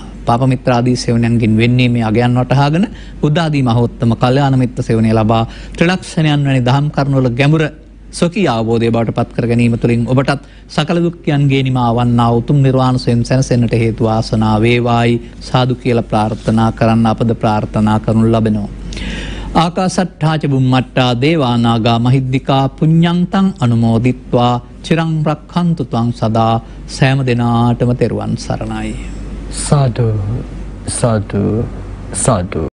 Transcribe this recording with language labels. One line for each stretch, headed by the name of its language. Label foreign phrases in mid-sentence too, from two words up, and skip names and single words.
Sinhala: පාප මිත්‍ර ආදී සේවනයන්ගෙන් වෙන්නේ මේ අගයන් වටහාගෙන බුද්ධ ආදී මහෝත්තම කල්යාණ මිත්‍ර සේවනය ලබා ත්‍රිලක්ෂණයන් වැනි දහම් කරුණවල ගැඹුර සොකී අවබෝධය බවට පත් කර ගැනීම තුළින් ඔබටත් සකල දුක්ඛයන්ගේ නිමාවන්නා උතුම් නිර්වාණ සෝයෙන් සැනසෙන්නට හේතු ආසනා වේවායි සාදු කියලා ප්‍රාර්ථනා කරන්න අපද ප්‍රාර්ථනා කරනු ලබනවා.
Pali: ආකාසට්ඨා ච බුම්මට්ටා දේවා නාග මහිද්దికා පුඤ්ඤන්තං අනුමෝදිත්වා චිරං රක්ඛන්තු ත්වං සදා.
Sinhala: සෑම දිනාටම තෙරුවන් සරණයි. සාදු සාදු සාදු.